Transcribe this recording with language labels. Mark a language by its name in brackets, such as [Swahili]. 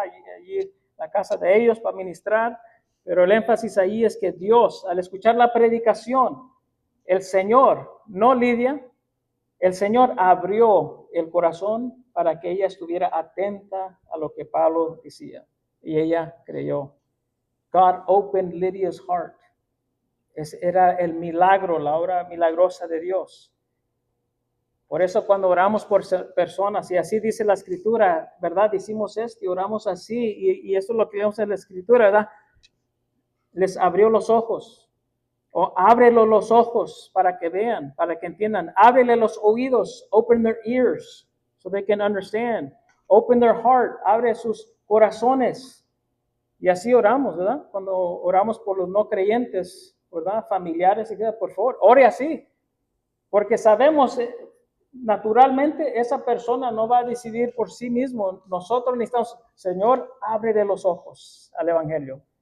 [Spanish] Allí en la casa de ellos para ministrar. Pero el énfasis ahí es que Dios, al escuchar la predicación, el Señor, no Lidia, el Señor abrió el corazón para que ella estuviera atenta a lo que Pablo decía. Y ella creyó. [English] God opened Lydia's heart. [Spanish] Era el milagro, la obra milagrosa de Dios. Por eso cuando oramos por personas, y así dice la Escritura, ¿verdad? Hicimos esto y oramos así, y eso es lo que vemos en la Escritura, ¿verdad? Les abrió los ojos, o ábrele los ojos para que vean, para que entiendan. Ábrele los oídos, [English] open their ears, so they can understand. Open their heart, [Spanish] abre sus corazones. Y así oramos, ¿verdad? Cuando oramos por los no creyentes, ¿verdad? Familiares, y por favor, ore así. Porque sabemos, naturalmente, esa persona no va a decidir por sí mismo. Nosotros necesitamos, Señor, ábrele los ojos al Evangelio.